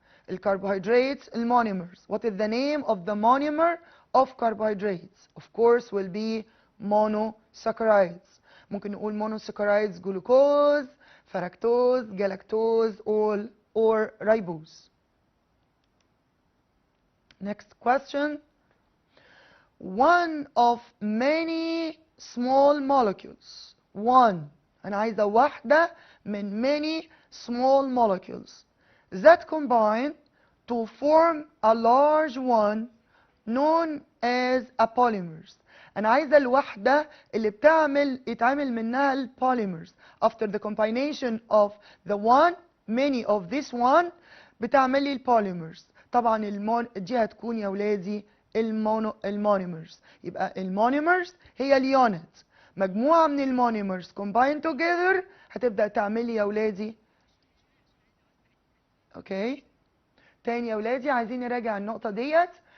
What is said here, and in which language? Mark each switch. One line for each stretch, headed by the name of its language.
Arabic: الcarbohydrates المونيمرز.
English: What is the name of the monomer of carbohydrates? Of course will be monosaccharides. ممكن نقول monosaccharides glucose, fructose, galactose, or ribose. Next question. One of many small molecules. One. أنا عايزة واحدة من many small molecules that combine to form a large one known as a polymers.
Arabic: أنا عايزة الوحدة اللي يتعمل منها البوليمرز.
English: After the combination of the one, many of this one بتعمل لي البوليمرز.
Arabic: طبعا دي هتكون يا ولادي المونيمرز. يبقى المونيمرز هي اليونت. مجموعة من المونيمرز combined together هتبدأ تعمل لي يا ولادي. اوكي. تاني يا ولادي عايزين نراجع النقطة ديت.